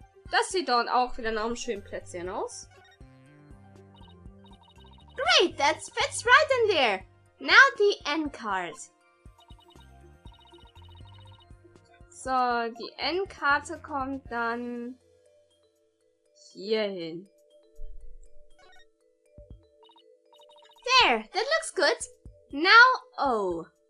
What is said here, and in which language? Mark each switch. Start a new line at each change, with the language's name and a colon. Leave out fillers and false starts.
German: Das sieht doch auch wieder nach einem schönen Plätzchen aus.
English: Great, that fits right in there. Now the N card.
German: So, die N-Karte kommt dann hier hin.
English: There, that looks good. Now O.